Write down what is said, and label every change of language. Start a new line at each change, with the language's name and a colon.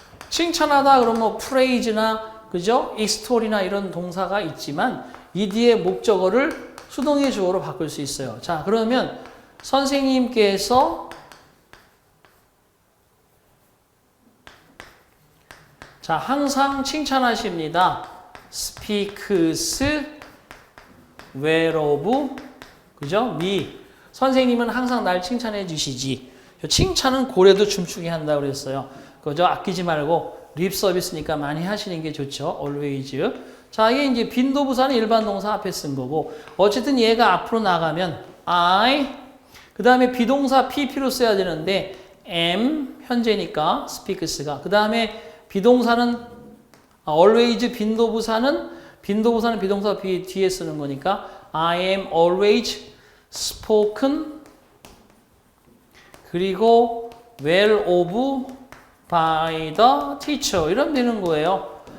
Korean: 칭찬하다 그러면 뭐 praise나 그죠? extol이나 이런 동사가 있지만 이 뒤에 목적어를 수동의 주어로 바꿀 수 있어요. 자, 그러면 선생님께서 자, 항상 칭찬하십니다.
English: speaks well of 그죠? me.
Korean: 선생님은 항상 날 칭찬해 주시지. 칭찬은 고래도 춤추게 한다 그랬어요. 그죠? 아끼지 말고 립 서비스니까 많이 하시는 게 좋죠.
English: always.
Korean: 자, 이게 이제 빈도부사는 일반 동사 앞에 쓴 거고 어쨌든 얘가 앞으로 나가면 I 그 다음에 비동사 PP로 써야 되는데 am 현재니까 speaks가 그 다음에 비동사는 always 빈도부사는 비동사 뒤에 쓰는 거니까
English: I am always spoken
Korean: 그리고
English: well of by the teacher
Korean: 이러면 되는 거예요.